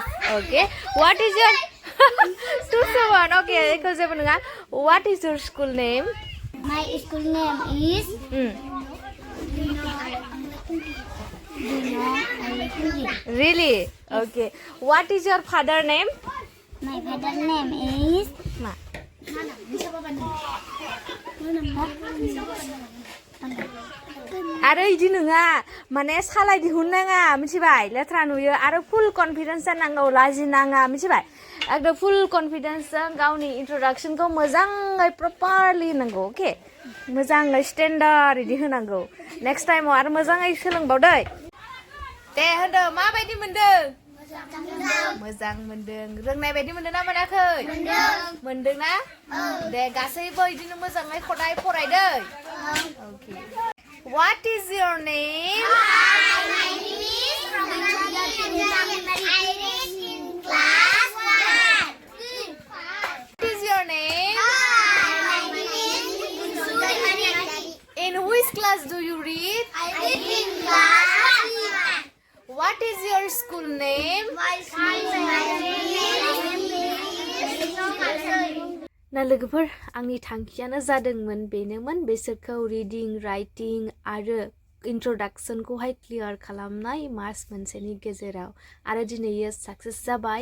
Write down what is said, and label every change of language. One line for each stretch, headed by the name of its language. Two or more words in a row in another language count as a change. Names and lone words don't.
English: Okay. What is your 2-1? Okay. What is your school name? My school name is Really? Okay. What is your father name? My father name is
Bodo: आरो इदि नङा माने सालाय दिहुननाङा मिथिबाय लेथ्रा नुयो आरो
English: full confidence
Bodo: जानांगौ लाजिनाङा मिथिबाय एकदम
English: full confidence
Bodo: गावनि इन्ट्रोडक्शनखौ मोजाङै प्रपारलि होनांगौ अके मोजाङै स्टेन्डार्ड इदि होनांगौ
English: next time
Bodo: आरो मोजाङै सोलोंबावदै दे होनदो माबायदि मोनदों मोजां मोनदों रोंनाय बायदि मोनदों ना मोनाखै मोनदों ना दे गासैबो बिदिनो मोजाङै खदाय फरायदै Okay.
English: What is your name? My name is Jwbwt Gwjwnai class 1. What is your name? My name is Jwbwt. In which class do you read? I read in class 1. What is your school name? My
Bodo: ना लोगोफोर आंनि थांखियानो जादोंमोन बेनोमोन बिसोरखौ
English: reading writing
Bodo: आरो इंट्रोडक्शनखौहाय क्लियार खालामनाय मास मोनसेनि गेजेराव आरो दिनैयो साक्सेस जाबाय